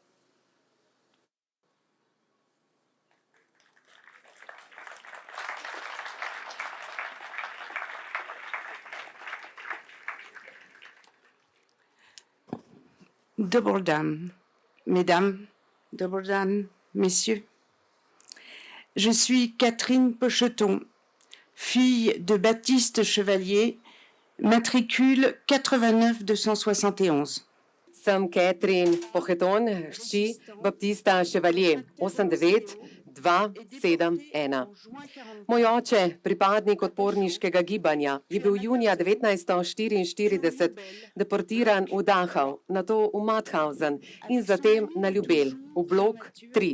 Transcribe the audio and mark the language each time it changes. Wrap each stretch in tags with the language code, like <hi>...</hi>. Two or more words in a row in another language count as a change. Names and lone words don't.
<sl>Dober dan, mesdames, dober dan,</sl> <fr>messieurs. Je suis Catherine Pocheton, fille de Baptiste Chevalier, matricule 89271.</fr> <sl>Sem Catherine Pocheton, hči Baptista Chevalier, 89271. Moj oče, pripadnik odporniškega gibanja, je bil junija 1944 deportiran v Dachau, nato v Mauthausen in zatem na Ljubelj, v blok 3.</sl>